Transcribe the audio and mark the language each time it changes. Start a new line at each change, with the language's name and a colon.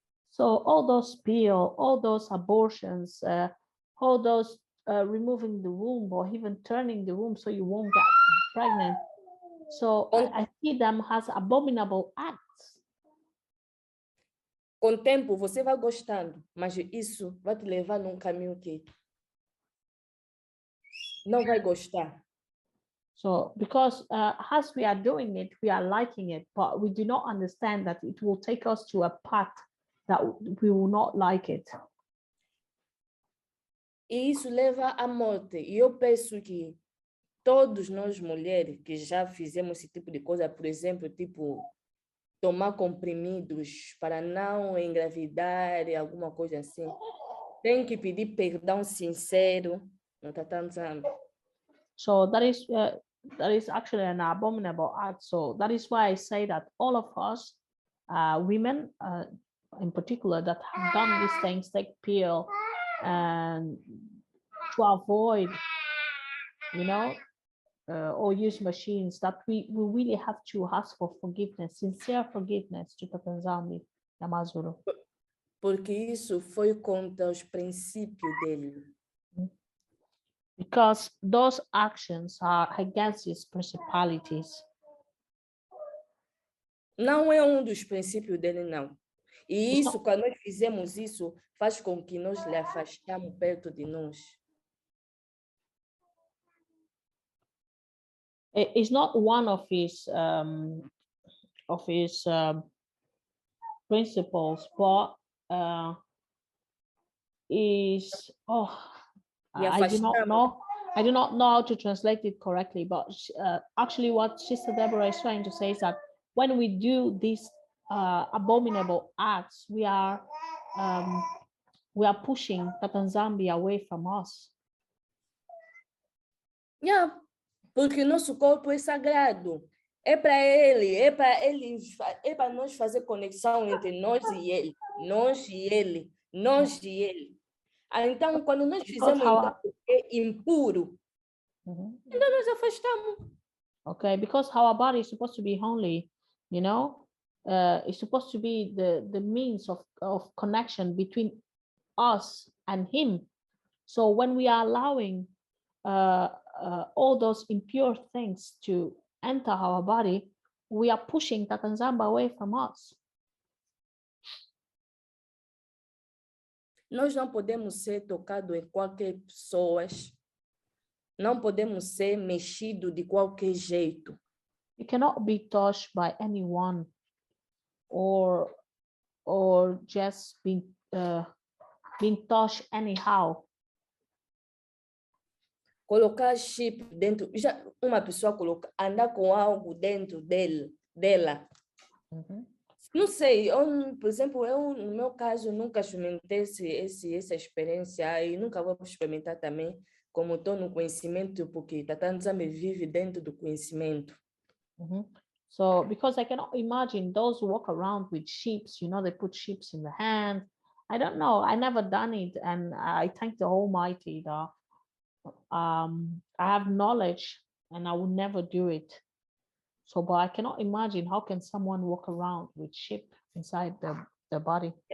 English: So all those pills, all those abortions, all those removing the womb or even turning the womb so you won't get pregnant. So I see them as abominable acts.
Portuguese: Com o tempo você vai gostando, mas isso vai te levar num caminho que não vai gostar. So because as we are doing it, we are liking it, but we do not understand that it will take us to a path that we will not like it. E isso leva à morte. E eu penso que todos nós mulheres que já fizemos esse tipo de coisa, por exemplo, tipo tomar comprimidos para não engravidar, alguma coisa assim, tem que pedir perdão sincero no Tata Nzambe.
English: So that is actually an abominable act. So that is why I say that all of us, women, in particular that have done these things, take pill and to avoid, you know, or use machines, that we really have to ask for forgiveness, sincere forgiveness to Tata Nzambe Amazulu.
Portuguese: Porque isso foi contra os princípios dele.
English: Because those actions are against his principalities.
Portuguese: Não é dos princípios dele, não. E isso, quando nós fizemos isso, faz com que nós lhe afastamos perto de nós.
English: It's not one of his principles, but is I do not know. I do not know how to translate it correctly, but actually, what Sister Deborah is trying to say is that when we do these abominable acts, we are pushing Tata Nzambe away from us.
Portuguese: Yeah, porque nosso corpo é sagrado. É para ele, é para nós fazer conexão entre nós e ele, nós e ele, nós e ele. Então, quando nós fizemos é impuro, então nós afastamos.
English: Okay, because our body is supposed to be holy, you know, it's supposed to be the means of connection between us and him. So when we are allowing all those impure things to enter our body, we are pushing Tata Nzambe away from us.
Portuguese: Nós não podemos ser tocados em qualquer pessoa, não podemos ser mexidos de qualquer jeito.
English: You cannot be touched by anyone, or just being touched anyhow.
Portuguese: Colocar chip dentro, já uma pessoa andar com algo dentro dela. Não sei, por exemplo, no meu caso, nunca experimentei essa experiência e nunca vou experimentar também, como estou no conhecimento, porque Tata Nzambe vive dentro do conhecimento.
English: So, because I cannot imagine those who walk around with sheeps, you know, they put sheeps in the hand. I don't know, I never done it, and I thank the Almighty that I have knowledge and I would never do it. So, but I cannot imagine how can someone walk around with sheep inside the body.